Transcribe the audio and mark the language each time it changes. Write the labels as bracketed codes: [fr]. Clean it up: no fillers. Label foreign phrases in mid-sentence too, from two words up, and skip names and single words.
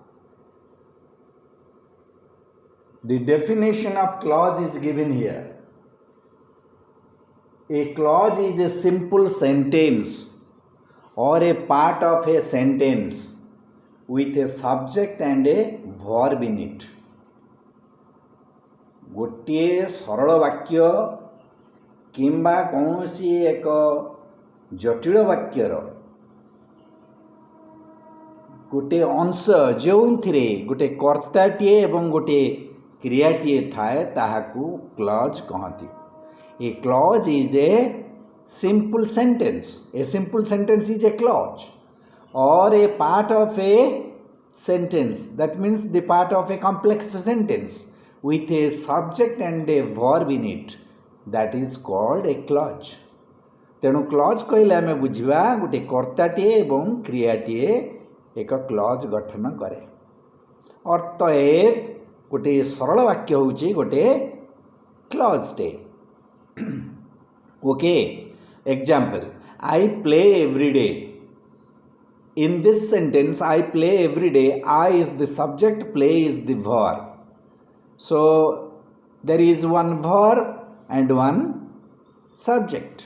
[en] The definition of clause is given here. A clause is a simple sentence or a part of a sentence with a subject and a verb in it. [or] ଗୋଟିଏ ସରଳ ବାକ୍ୟ କିମ୍ବା କୌଣସି ଏକ ଜଟିଳ ବାକ୍ୟର ଗୋଟିଏ ଅଂଶ ଯେଉଁଥିରେ ଗୋଟିଏ କର୍ତ୍ତାଟିଏ ଏବଂ ଗୋଟିଏ କ୍ରିୟାଟିଏ ଥାଏ ତାହାକୁ କ୍ଲଜ୍ କହନ୍ତି. [en] A clause is a simple sentence. A simple sentence is a clause or a part of a sentence. That means the part of a complex sentence with a subject and a verb in it. That is called a clause. [or] ତେଣୁ କ୍ଲଜ୍ କହିଲେ ଆମେ ବୁଝିବା ଗୋଟିଏ କର୍ତ୍ତାଟିଏ ଏବଂ କ୍ରିୟାଟିଏ ଏକ କ୍ଲଜ୍ ଗଠନ କରେ. ଅତଏବ ଗୋଟିଏ ସରଳ ବାକ୍ୟ ହେଉଛି ଗୋଟିଏ କ୍ଲଜ୍ଟେ. [en] Okay, example, I play every day. In this sentence, I play every day. I is the subject, play is the verb. So there is one verb and one subject.